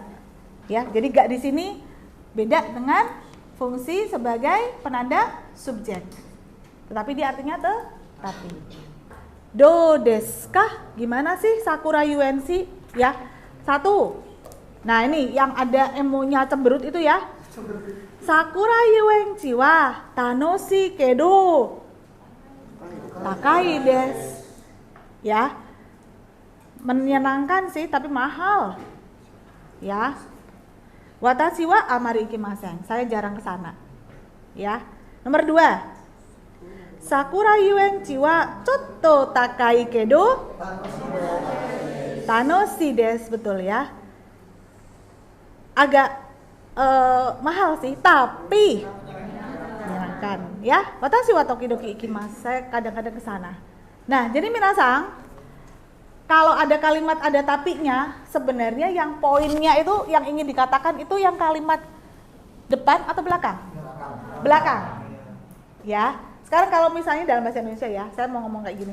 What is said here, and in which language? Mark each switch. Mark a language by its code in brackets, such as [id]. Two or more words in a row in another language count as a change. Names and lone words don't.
[id] Ya, jadi ga di sini beda dengan fungsi sebagai penanda subjek. Tetapi dia artinya tetapi. [ja] どうですか? [id] Gimana sih Sakura Yuenshi? Ya. 1. Nah, ini yang ada emonya cemberut itu ya. [ja] さくら遊園地は楽しいけど高いです. [id] Ya. Menyenangkan sih tapi mahal. Ya. [ja] 私はあまり行きません. [id] Saya jarang ke sana. Ya. Nomor 2. [ja] さくら遊園地はちょっと高いけど楽しいです, [id] betul ya. Agak mahal sih, tapi menyenangkan ya. [ja] 私は時々行きます. [id] Saya kadang-kadang ke sana. Nah, jadi minasang, kalau ada kalimat ada tapinya, sebenarnya yang poinnya itu yang ingin dikatakan itu yang kalimat depan atau belakang? Belakang. Ya. Sekarang kalau misalnya dalam bahasa Indonesia ya, saya mau ngomong kayak gini.